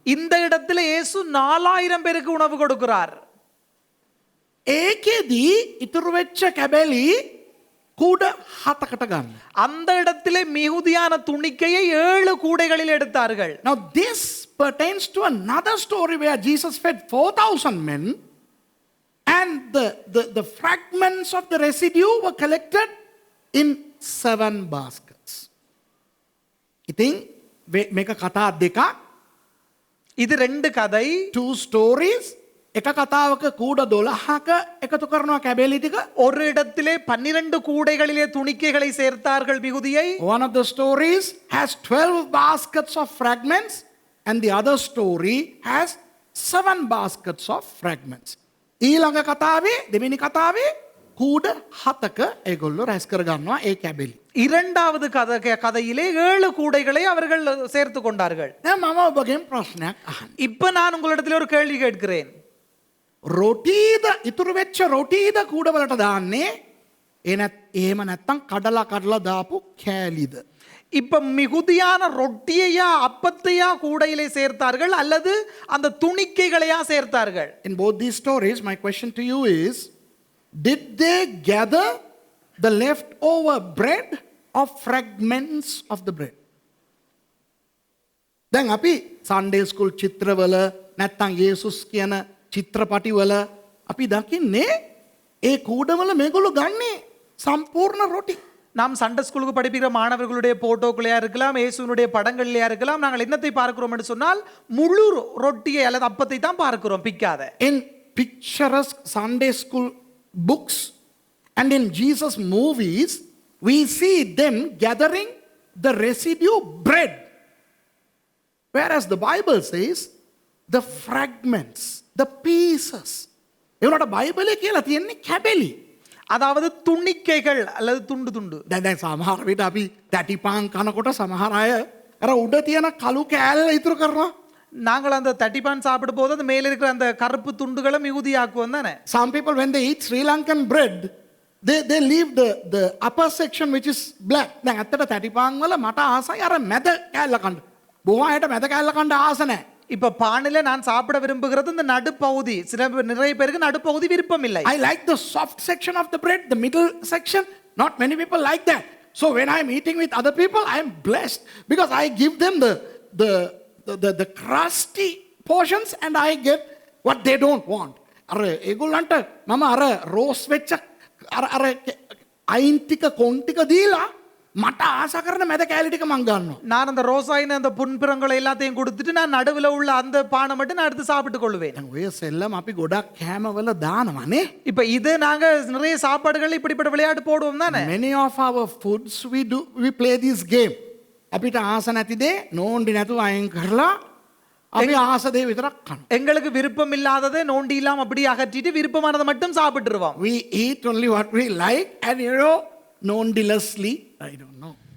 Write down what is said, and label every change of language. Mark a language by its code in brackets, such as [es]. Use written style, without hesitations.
[ta] இந்த இடத்துல இயேசு 4000 பேருக்கு உணவு கொடுக்கிறார். [si] ඒකෙදී ඉතුරු වෙච්ච කැබැලි කූඩ 7කට ගන්න. [ta] அந்த இடத்திலே மிகுதியான துணிக்கையை 7 கூடைகளில் எடுத்தார்கள். [en] Now this pertains to another story where Jesus fed 4,000 men and the fragments of the residue were collected in 7 baskets. [si] ඉතින් මේක කතා දෙකක්. [ta] இது 2 கதை. [en] 2 stories. [si] එක කතාවක කූඩ 12ක එකතු කරනවා කැබැලි ටික. [ta] ஒரு இடத்திலே 12 கூடைகளிலே துணிக்கைகளை சேர்த்தார்கள் மிகுதியை. [en] One of the stories has 12 baskets of fragments and the other story has 7 baskets of fragments. [si] ඊළඟ කතාවේ දෙවෙනි කතාවේ කූඩ 7ක ඒගොල්ලෝ රැස් කර ගන්නවා ඒ කැබැලි. [ta] இரண்டாவது கதையிலே 7 கூடைகளை அவர்கள் சேர்த்து கொண்டார்கள். [si] දැන් මම ඔබගෙන් ප්‍රශ්නයක් අහන්න. [ta] இப்ப நான் உங்களிடத்தில் ஒரு கேள்வி கேட்கிறேன். [si] රොටීද ඉතුරු වෙච්ච රොටීද කූඩවලට දාන්නේ එහෙම නැත්තම් කඩලා දාපු කෑලිද? [ta] இப்ப மிகுதியான ரொட்டியையா அப்பத்தையா கூடையிலே சேர்த்தார்கள் அல்லது அந்த துணிக்கைகளையா சேர்த்தார்கள்? [en] In both these stories, my question to you is, did they gather the leftover bread or fragments of the bread? [si] දැන් අපි Sunday school චිත්‍රවල නැත්තම් යේසුස් කියන චිත්‍රපටිවල අපි දකින්නේ ඒ කූඩවල මේගොල්ලෝ ගන්නේ සම්පූර්ණ රොටි. [ta] நாம் சண்டே ஸ்கூலுக்கு படிப்பிக்கிற மாணவர்களுடைய போட்டோக்களையா இருக்கலாம், இயேசுவினுடைய படங்கள்லையா இருக்கலாம். நாங்கள் என்னத்தை பார்க்கிறோம் என்று சொன்னால் முழு ரொட்டியை அல்லது அப்பத்தை தான் பார்க்கிறோம், பிக்காத. [en] In picturesque Sunday school books and in Jesus movies, we see them gathering the residue bread. Whereas the Bible says the fragments, the pieces. [si] ඒවට බයිබලයේ කියලා තියෙන්නේ කැබලි. [ta] அதாவது துணிக்கைகள் அல்லது துண்டு துண்டு. [si] දැන් සමහර විට අපි තැටිපාන් කනකොට සමහර අය අර උඩ තියෙන කළු කෑල්ල ඉතුරු කරනවා. [ta] நாங்கள் அந்த தட்டிப்பான் சாப்பிடும் போது அந்த மேல இருக்கிற அந்த கருப்பு துண்டுகளை மிகுதியாக்குவோம் தானே. [en] Some people when they eat Sri Lankan bread, they leave the upper section which is black. [si] දැන් ඇත්තට තැටිපාන් වල මට ආසයි අර මැද කෑල්ල කන්න. බොහෝ අයට මැද කෑල්ල කන්න ආස නැහැ. [ta] இப்ப பானையில நான் சாப்பிட விரும்புகிறது இந்த நடுப்பகுதி. நிறைய பேருக்கு நடுப்பகுதி விருப்பம் இல்லை. [en] I like the soft section of the bread, the middle section. Not many people like that. So when I'm eating with other people, I'm blessed because I give them the crusty portions and I get what they don't want. [si] අර ඒගොල්ලන්ට මම අර rose වෙච්ච අර අයින් ටික කොන් ටික දීලා මට ආස කරන මැද කෑලි ටික මං ගන්නවා. [ta] நான் அந்த ரோசாயின அந்த புன்புறங்களை எல்லாத்தையும் கொடுத்துட்டு நான் நடுவுல உள்ள அந்த பானை மட்டும் நான் எடுத்து சாப்பிட்டு கொள்வேன். [si] දැන් ඔය සෙල්ලම අපි ගොඩක් කෑමවල දානවානේ. [ta] இப்ப இது நாங்க நிறைய சாப்பாடுகள் இப்படிப்பட்ட விளையாட்டு போடுவோம் தானே. [en] Many of our foods we play this game. [si] අපිට ආස නැති දේ නෝන්ඩි නැතුව අයින් කරලා අපි ආස දේ විතරක් කනවා. [ta] எங்களுக்கு விருப்பம் இல்லாததை நோண்டி இல்லாம அப்படியே அகற்றிட்டு விருப்பமானதை மட்டும் சாப்பிட்டுருவோம். [en] We eat only what we like and nondilessly, I don't know.